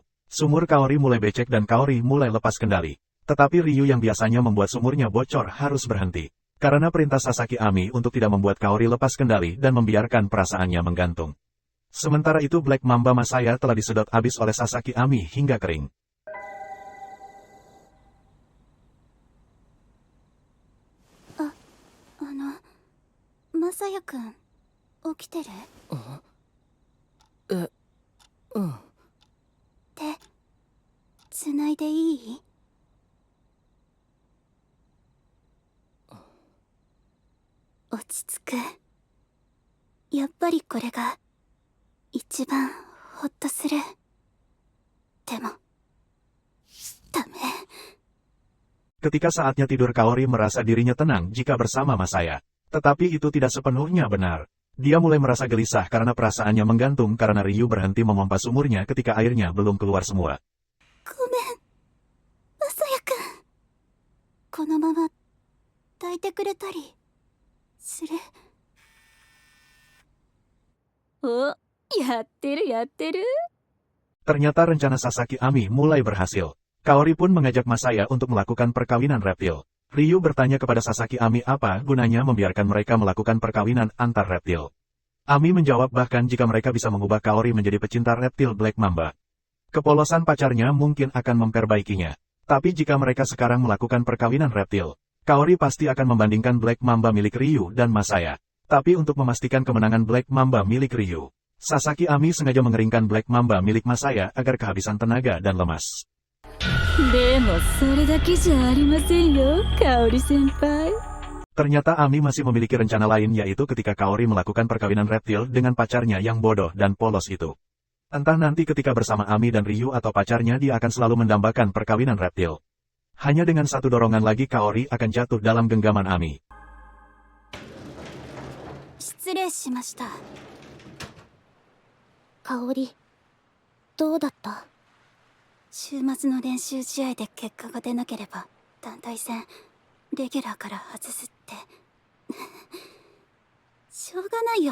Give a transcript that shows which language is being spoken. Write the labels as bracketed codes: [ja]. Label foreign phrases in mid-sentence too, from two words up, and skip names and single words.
[id] Sumur Kaori mulai becek dan Kaori mulai lepas kendali. Tetapi Ryu yang biasanya membuat sumurnya bocor harus berhenti. Karena perintah Sasaki Ami untuk tidak membuat Kaori lepas kendali dan membiarkan perasaannya menggantung. Sementara itu Black Mamba Masaya telah disedot habis oleh Sasaki Ami hingga kering. [ja] Masaya-kun, 起きてる？手、つないでいい？落ち着く。やっぱりこれが一番ほっとする。でも、ダメ。 [id] Ketika saatnya tidur Kaori merasa dirinya tenang jika bersama Masaya. Tetapi itu tidak sepenuhnya benar. Dia mulai merasa gelisah karena perasaannya menggantung karena Ryu berhenti memompa sumurnya ketika airnya belum keluar semua. [ja] Gomen, Masaya-kun. このまま抱いてくれたりする？お、やってるやってる。 [id] Ternyata rencana Sasaki Ami mulai berhasil. Kaori pun mengajak Masaya untuk melakukan perkawinan reptil. Ryu bertanya kepada Sasaki Ami apa gunanya membiarkan mereka melakukan perkawinan antar reptil. Ami menjawab bahkan jika mereka bisa mengubah Kaori menjadi pecinta reptil Black Mamba. Kepolosan pacarnya mungkin akan memperbaikinya. Tapi jika mereka sekarang melakukan perkawinan reptil, Kaori pasti akan membandingkan Black Mamba milik Ryu dan Masaya. Tapi untuk memastikan kemenangan Black Mamba milik Ryu, Sasaki Ami sengaja mengeringkan Black Mamba milik Masaya agar kehabisan tenaga dan lemas. [ja] でもそれだけじゃありませんよ、Kaori senpai. [id] Ternyata Ami masih memiliki rencana lain yaitu ketika Kaori melakukan perkawinan reptil dengan pacarnya yang bodoh dan polos itu. Entah nanti ketika bersama Ami dan Ryu atau pacarnya dia akan selalu mendambakan perkawinan reptil. Hanya dengan satu dorongan lagi Kaori akan jatuh dalam genggaman Ami. [ja] 失礼しました。Kaori, どうだった？週末の練習試合で結果が出なければ団体戦レギュラーから外すってしょうがないよ。